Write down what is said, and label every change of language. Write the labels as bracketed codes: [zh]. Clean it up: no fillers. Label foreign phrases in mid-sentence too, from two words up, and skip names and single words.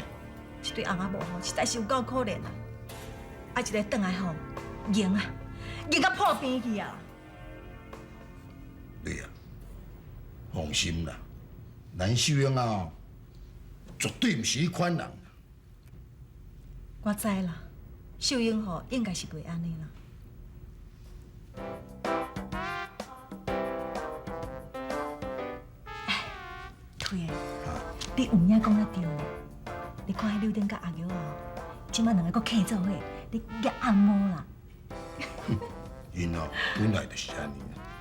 [nan] 一对翁仔某吼，实在是有够可怜啊！一个转来吼，赢到破病去啊！你啊，放心啦，咱秀英啊，绝对毋是迄款人。我知啦，秀英吼应该是袂安尼啦。对个，你有影讲得对呢。你看迄柳丁甲阿玉啊，即摆两个搁客做伙，你夹按摩啦。因哦，本来就是安尼。